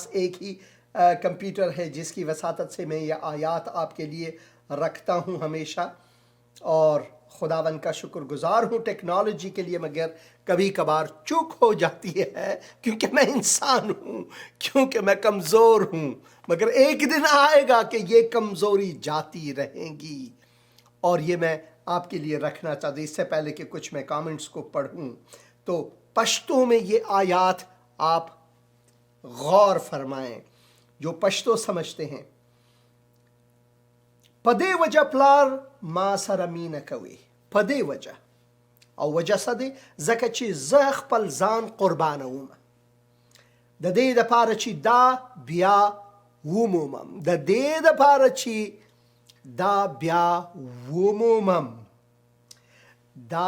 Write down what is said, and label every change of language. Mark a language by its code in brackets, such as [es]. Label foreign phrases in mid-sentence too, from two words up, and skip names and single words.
[ur] ایک ہی کمپیوٹر ہے جس کی وساطت سے میں یہ آیات آپ کے لیے رکھتا ہوں ہمیشہ، اور خداوند کا شکر گزار ہوں ٹیکنالوجی کے لیے، مگر کبھی کبھار چوک ہو جاتی ہے کیونکہ میں انسان ہوں، کیونکہ میں کمزور ہوں، مگر ایک دن آئے گا کہ یہ کمزوری جاتی رہیں گی، اور یہ میں آپ کے لیے رکھنا چاہتا ہوں۔ اس سے پہلے کہ کچھ میں کامنٹس کو پڑھوں تو پشتو میں یہ آیات آپ غور فرمائیں جو پشتو سمجھتے ہیں۔ [ps] پدے وجہ پلار ما سر مین کوي پدے وجہ او وجہ سده زکه چې زه خپل ځان قربانوم د دې دپاره چې دا بیا ومومم، د دې دپاره چې دا بیا ومومم، دا